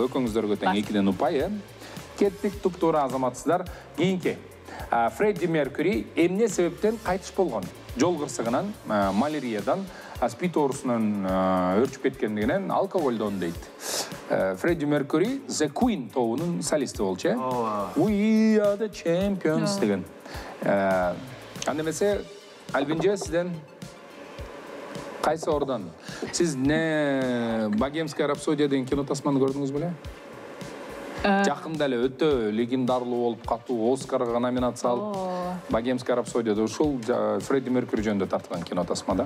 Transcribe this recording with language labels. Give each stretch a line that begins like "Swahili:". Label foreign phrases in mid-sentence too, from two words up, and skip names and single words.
Kyrgyz: Экөөңүздөргө тең 2ден упай. Кеттик, туп-туура азаматсыздар. Кийинки. Фредди Меркьюри эмне себептен кайтыш болгон? Жол кырсыгынан, маляриядан, спид оорусунан өрчүп кеткендигинен, алкоголдон дейт. Фредди Меркьюри The Queen тобунун солисти болчу. We are the champions деген. Анда эмесе Альбинже, сизден кайсы ордон? Сиз не Богемская рапсодия деген кино тасманы көрдүңүз беле? Жакында эле өтө легендарлуу болуп катуу Оскарга номинация алып, Богемская рапсодияда ушул Фредди Меркьюри жөнүндө тартылган кино тасмада.